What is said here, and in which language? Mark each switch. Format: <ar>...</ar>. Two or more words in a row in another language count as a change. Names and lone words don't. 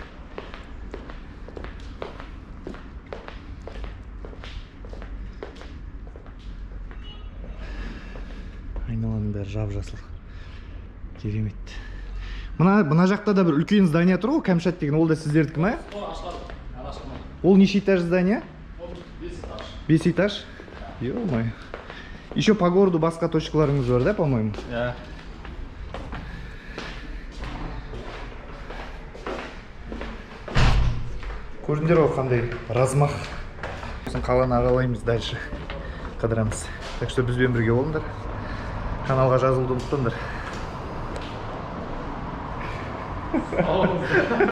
<kk>Айналаның бәрі жап-жасыл. Керемет. Мына жақта да бір үлкен здание тұр ғой, Кәмшат деген, ол да сіздердікі ме? Ол неше этаж здание? 5 этаж.</kk> <ru>Ё-моё. Еще по городу</ru> <kk>басқа точкаларыңыз бар,</kk> <ru>да, по-моему?</ru> <kk>Иә. Көрдіңдер ғой қандай размах. Қаланы ағалаймыз, дальше қыдырамыз.</kk> <ru>Так что</ru> <kk>бізбен бірге болыңдар. Каналға жазылуды ұмытпаңдар.</kk>